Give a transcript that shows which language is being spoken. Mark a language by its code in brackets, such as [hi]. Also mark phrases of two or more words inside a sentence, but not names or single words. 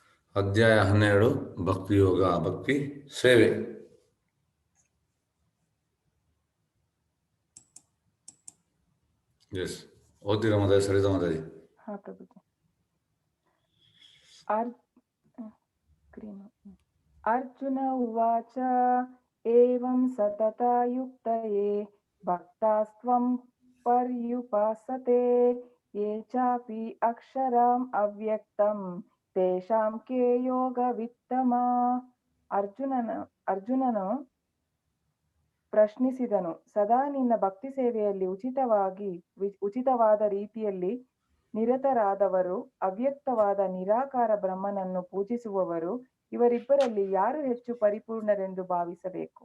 [kn] ಅಧ್ಯಾಯ 12 ಭಕ್ತಿಯೋಗ ಭಕ್ತಿ ಸೇವೆ. ಎಸ್ ಓದ್ತೀರಾ ಮಾತಾಡಿ? ಸರಿತ ಮಾತಾಡಿ. [sa] ಅರ್ಜುನ ಉವಾಚ ಏವಂ ಸತತಯುಕ್ತಯೇ ಭಕ್ತಾಸ್ತ್ವಂ ಪರ್ಯುಪಾಸತೆ ಯೇ ಚಾಪಿ ಅಕ್ಷರಂ ಅವ್ಯಕ್ತಂ ತೇಷಾಂ ಕೇ ಯೋಗವಿತ್ತಮ. [kn] ಅರ್ಜುನನು ಪ್ರಶ್ನಿಸಿದನು, ಸದಾ ನಿನ್ನ ಭಕ್ತಿ ಸೇವೆಯಲ್ಲಿ ಉಚಿತವಾದ ರೀತಿಯಲ್ಲಿ ನಿರತರಾದವರು, ಅವ್ಯಕ್ತವಾದ ನಿರಾಕಾರ ಬ್ರಹ್ಮನನ್ನು ಪೂಜಿಸುವವರು, ಇವರಿಬ್ಬರಲ್ಲಿ ಯಾರು ಹೆಚ್ಚು ಪರಿಪೂರ್ಣರೆಂದು ಭಾವಿಸಬೇಕು?